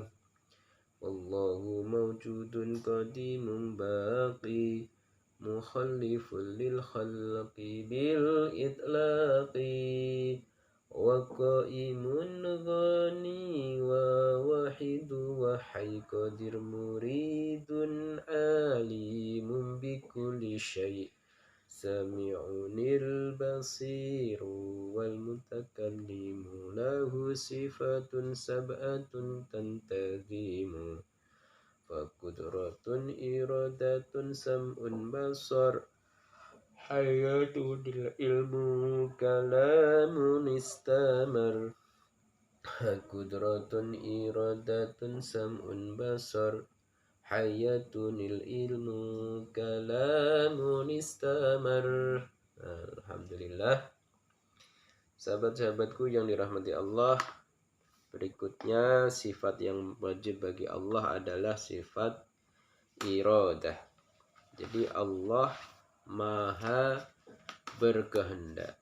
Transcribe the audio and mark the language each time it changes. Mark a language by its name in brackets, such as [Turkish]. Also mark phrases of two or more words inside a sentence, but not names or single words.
[Arabic] والله موجود قديم باق مخالف للخلق بالإطلاق. وقائم غني وواحد وحي قادر مريد عالم بكل شيء'. سميع البصير والمتكلم له صفات سبعة تنتظم. فقدرة إرادة سمع بصر حياة العلم كلام استمر. فقدرة إرادة سمع بصر حياة العلم كلام استمر. Alhamdulillah. [Indonesian] Sahabat-sahabatku yang dirahmati Allah, berikutnya sifat yang wajib bagi Allah adalah sifat iradah. Jadi Allah maha berkehendak.